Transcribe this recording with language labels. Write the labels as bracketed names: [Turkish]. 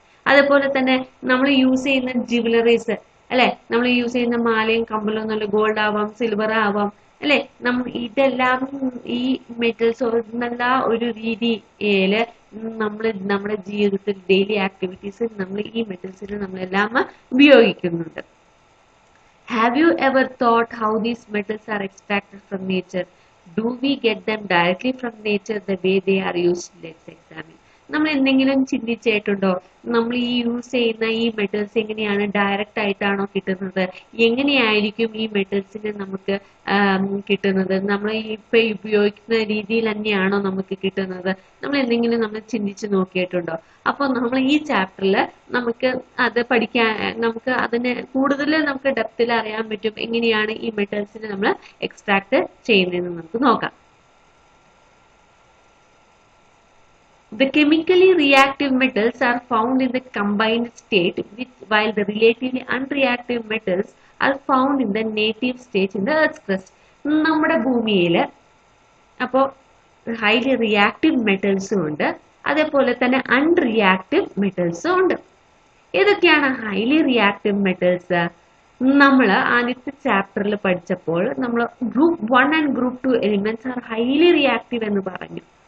[Malayalam] അതേപോലെ തന്നെ നമ്മൾ യൂസ് ചെയ്യുന്ന ജ്വല്ലറീസ് അല്ലെ, നമ്മൾ യൂസ് ചെയ്യുന്ന മാലയും കമ്മലും നല്ല ഗോൾഡ് ആവാം, സിൽവർ ആവാം അല്ലെ. ഇതെല്ലാം ഈ മെറ്റൽസ് നല്ല ഒരു രീതിയിൽ നമ്മൾ നമ്മുടെ ജീവിതത്തിൽ ഡെയിലി ആക്ടിവിറ്റീസിൽ നമ്മൾ ഈ മെറ്റൽസിൽ നമ്മളെല്ലാം ഉപയോഗിക്കുന്നുണ്ട്. [English] Have you ever thought how these metals are extracted from nature? Do we get them directly from nature the way they are used? Let's examine. [Malayalam] നമ്മൾ എന്തെങ്കിലും ചിന്തിച്ചിട്ടുണ്ടോ, നമ്മൾ ഈ യൂസ് ചെയ്യുന്ന ഈ മെറ്റൽസ് എങ്ങനെയാണ്, ഡയറക്റ്റ് ആയിട്ടാണോ കിട്ടുന്നത്, എങ്ങനെയായിരിക്കും ഈ മെറ്റൽസിനെ നമുക്ക് കിട്ടുന്നത്, നമ്മൾ ഇപ്പൊ ഉപയോഗിക്കുന്ന രീതിയിൽ തന്നെയാണോ നമുക്ക് കിട്ടുന്നത്, നമ്മൾ എന്തെങ്കിലും നമ്മൾ ചിന്തിച്ചു നോക്കിയിട്ടുണ്ടോ? അപ്പോൾ നമ്മൾ ഈ ചാപ്റ്ററിൽ നമുക്ക് അത് പഠിക്കാൻ, നമുക്ക് അതിനെ കൂടുതൽ നമുക്ക് ഡെപ്തിൽ അറിയാൻ പറ്റും എങ്ങനെയാണ് ഈ മെറ്റൽസിനെ നമ്മൾ എക്സ്ട്രാക്ട് ചെയ്യുന്നതെന്ന് നമുക്ക് നോക്കാം. [English] The chemically reactive metals are found in the combined state, while the relatively unreactive metals are found in the native state in the Earth's crust. [Malayalam] നമ്മുടെ ഭൂമിയിൽ അപ്പോൾ ഹൈലി റിയാക്റ്റീവ് മെറ്റൽസും ഉണ്ട്, അതേപോലെ തന്നെ അൺറിയാക്റ്റീവ് മെറ്റൽസും ഉണ്ട്. ഏതൊക്കെയാണ് ഹൈലി റിയാക്റ്റീവ് മെറ്റൽസ്? നമ്മൾ ആദ്യത്തെ ചാപ്റ്ററിൽ പഠിച്ചപ്പോൾ നമ്മൾ [English] group 1 and group 2 elements are highly reactive [Malayalam] എന്ന് പറഞ്ഞു.